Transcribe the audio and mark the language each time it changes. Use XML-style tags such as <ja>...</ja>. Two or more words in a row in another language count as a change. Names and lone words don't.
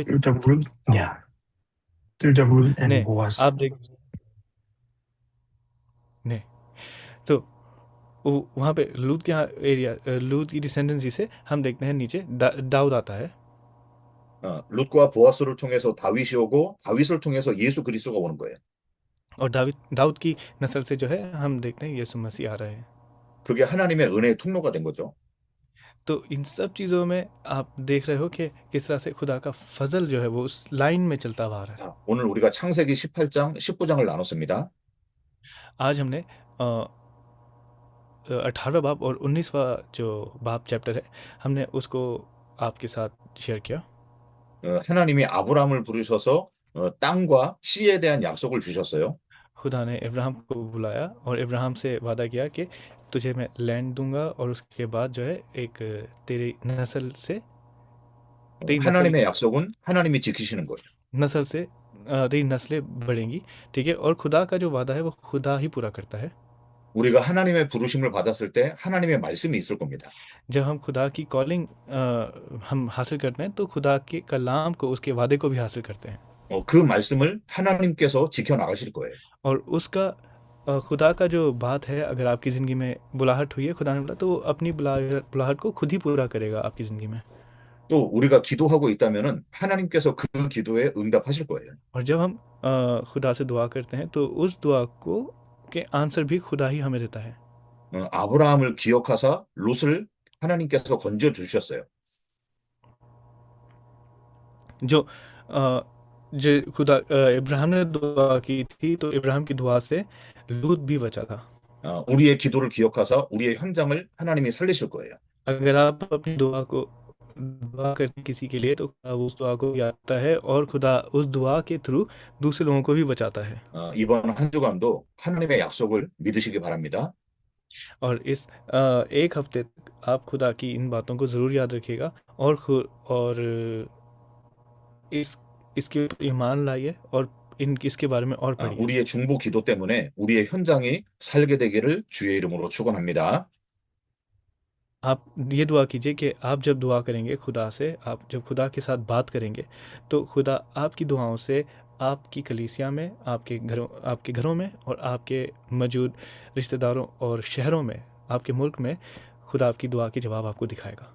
<en>Through the root, yeah. Through the root and ने Boaz.</en> <hi>आप देख ने तो वहाँ पे लूत के एरिया, लूत की डिसेंडेंसी से हम देखते हैं नीचे दाऊद आता है।</hi> <ko>룻과 보아스를 통해서 다윗이 오고 다윗을 통해서 예수 그리스도가 오는 거예요.</ko> <hi>और दाऊद की नस्ल से जो है हम देखते हैं यीशु मसीह आ रहे हैं।</hi> <ko>그게 하나님의 은혜의 통로가 된 거죠.</ko> <hi>तो इन सब चीज़ों में आप देख रहे हो कि किस तरह से खुदा का फजल जो है वो उस लाइन में चलता हुआ आ रहा है।</hi> <ko>자, 오늘 우리가 창세기 18장, 19장을 나눴습니다.</ko> <hi>आज हमने 18वां बाब और 19वां जो बाब चैप्टर है, हमने उसको आपके साथ शेयर किया।</hi> <ko>하나님이 아브라함을 부르셔서 땅과 씨에 대한 약속을 주셨어요.</ko> <hi>खुदा ने इब्राहिम को बुलाया और इब्राहिम से वादा किया कि तुझे मैं लैंड दूंगा और उसके बाद जो है एक तेरी नस्ल से</hi> <ko>하나님의 약속은 하나님이 지키시는 거예요.</ko> <hi>नस्ल से तेरी नस्लें बढ़ेंगी, ठीक है। और खुदा का जो वादा है वो खुदा ही पूरा करता है।</hi> <ko>우리가 하나님의 부르심을 받았을 때 하나님의 말씀이 있을 겁니다.</ko> <hi>जब हम खुदा की कॉलिंग हम हासिल करते हैं तो खुदा के कलाम को, उसके वादे को भी हासिल करते हैं।</hi> <ko>그 말씀을 하나님께서 지켜나가실 거예요.</ko> <hi>और उसका खुदा का जो बात है, अगर आपकी ज़िंदगी में बुलाहट हुई है, खुदा ने बोला, तो वो अपनी बुलाहट को खुद ही पूरा करेगा आपकी ज़िंदगी में।</hi> <ko>또 우리가 기도하고 있다면은 하나님께서 그 기도에 응답하실 거예요.</ko> <hi>और जब हम खुदा से दुआ करते हैं तो उस दुआ को के आंसर भी खुदा ही हमें देता है।</hi> <ko>아브라함을 기억하사 롯을 하나님께서 건져 주셨어요.</ko> <hi>जो खुदा इब्राहिम ने दुआ की थी, तो इब्राहिम की दुआ से लूत भी बचा था।</hi> <ko>우리의 기도를 기억하사 우리의 현장을 하나님이 살리실 거예요.</ko> <hi>अगर आप अपनी दुआ को दुआ करते हैं किसी के लिए तो खुदा उस दुआ को याद करता है और खुदा उस दुआ के थ्रू दूसरे लोगों को भी बचाता है।</hi> <ko>이번 한 주간도 하나님의 약속을 믿으시기 바랍니다.</ko> <hi>और इस एक हफ्ते तक आप खुदा की इन बातों को ज़रूर याद रखिएगा और इस इसके ऊपर ईमान लाइए और इसके बारे में और पढ़िए।</hi> <ko>우리의 중보 기도 때문에 우리의 현장이 살게 되기를 주의 이름으로 축원합니다.</ko> <hi>आप ये दुआ कीजिए कि आप जब दुआ करेंगे खुदा से, आप जब खुदा के साथ बात करेंगे तो खुदा आपकी दुआओं से आपकी कलीसिया में, आपके घरों में और आपके मौजूद रिश्तेदारों और शहरों में, आपके मुल्क में खुदा आपकी दुआ के जवाब आपको दिखाएगा।</hi>